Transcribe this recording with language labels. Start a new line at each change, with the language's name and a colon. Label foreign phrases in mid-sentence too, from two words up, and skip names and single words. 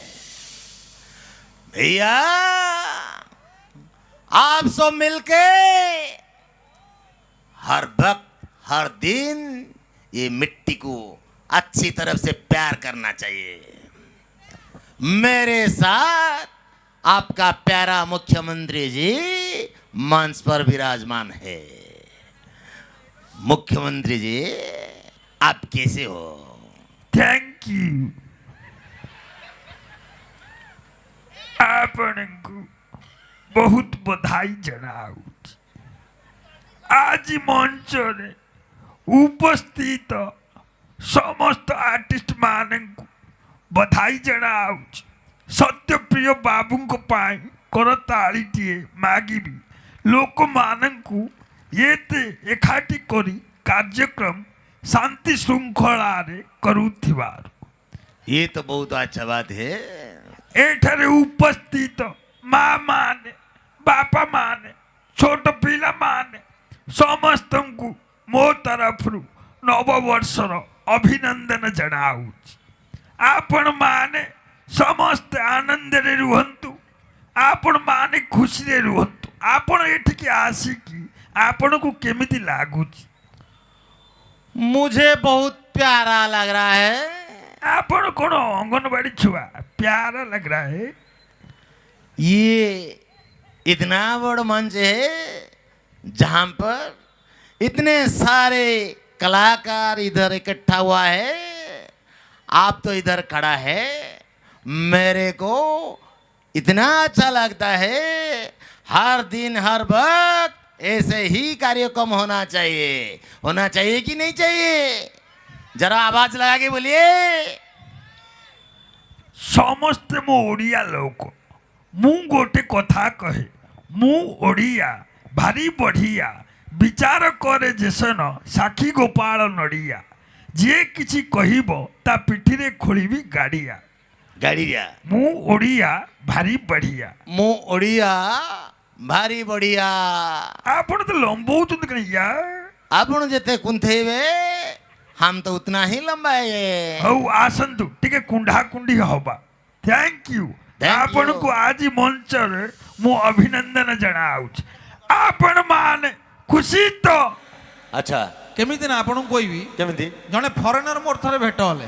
Hindi: भैया आप सब मिलके हर वक्त हर दिन ये मिट्टी को अच्छी तरफ से प्यार करना चाहिए। मेरे साथ आपका प्यारा मुख्यमंत्री जी मंच पर विराजमान है। मुख्यमंत्री जी आप कैसे हो?
English: thank you.
Odia: ଆପଣଙ୍କୁ ବହୁତ ବଧାଇ ଜଣାଉଛି। ଆଜି ମଞ୍ଚରେ ଉପସ୍ଥିତ ସମସ୍ତ ଆର୍ଟିଷ୍ଟ ମାନଙ୍କୁ ବଧାଇ ଜଣାଉଛି। ସତ୍ୟପ୍ରିୟ ବାବୁଙ୍କ ପାଇଁ କରତାଳିଟିଏ ମାଗିବି। ଲୋକମାନଙ୍କୁ ଏତେ ଏକାଠି କରି କାର୍ଯ୍ୟକ୍ରମ ଶାନ୍ତି ଶୃଙ୍ଖଳାରେ କରୁଥିବାରୁ।
Hindi: ये तो बहुत अच्छा बात है।
Odia: ଏଠାରେ ଉପସ୍ଥିତ ମା ମାନେ, ବାପା ମାନେ, ଛୋଟ ପିଲାମାନେ ସମସ୍ତଙ୍କୁ ମୋ ତରଫରୁ ନବବର୍ଷର ଅଭିନନ୍ଦନ ଜଣାଉଛି। ଆପଣମାନେ ସମସ୍ତେ ଆନନ୍ଦରେ ରୁହନ୍ତୁ, ଆପଣମାନେ ଖୁସିରେ ରୁହନ୍ତୁ। ଆପଣ ଏଠିକି ଆସିକି ଆପଣଙ୍କୁ କେମିତି ଲାଗୁଛି?
Hindi: मुझे बहुत प्यारा लग रहा है।
Odia: ଆପଣ କ'ଣ ଅଙ୍ଗନବାଡ଼ି ଛୁଆ?
Hindi: प्यारा लग रहा है। ये इतना बड़ा मंच है जहां पर इतने सारे कलाकार इधर इकट्ठा हुआ है। आप तो इधर खड़ा है, मेरे को इतना अच्छा लगता है। हर दिन हर वक्त ऐसे ही कार्यक्रम होना चाहिए कि नहीं चाहिए? जरा आवाज लगा के बोलिए।
Odia: ସମସ୍ତେ ମୋ ଓଡ଼ିଆ ଲୋକ। ମୁଁ ଗୋଟେ କଥା କହେ, ମୁଁ ଓଡ଼ିଆ ଭାରି ବଢ଼ିଆ। ବିଚାର କରେ ଯେସନ ସାକ୍ଷୀ ଗୋପାଳ ନଡ଼ିଆ। ଯିଏ କିଛି କହିବ ତା ପିଠିରେ ଖୋଳିବି ଗାଡ଼ିଆ। गाड़िया ମୁଁ ଓଡ଼ିଆ ଭାରି ବଢ଼ିଆ। ମୁଁ ଓଡ଼ିଆ ଭାରି ବଢ଼ିଆ। ଆପଣ ତ ଲମ୍ବଉଛନ୍ତି କାହିଁ ୟାର? ଆପଣ ଯେତେ କୁନ୍ଥେଇବେ
Hindi: हम तो उतना ही लंबा है।
Odia: ହଉ ଆସନ୍ତୁ ଟିକେ କୁଣ୍ଢା କୁଣ୍ଡି ହବା।
English: thank you. Thank you.
Odia: ଆପଣଙ୍କୁ ଆଜି ମଞ୍ଚରେ ମୁଁ ଅଭିନନ୍ଦନ ଜଣାଉଛି। ଆପଣମାନେ ଖୁସି ତ? अच्छा କେମିତି ନା ଆପଣଙ୍କୁ କହିବି, କେମିତି? ଜଣେ ଫରେନର ମୋର ଥରେ ଭେଟ ହେଲେ।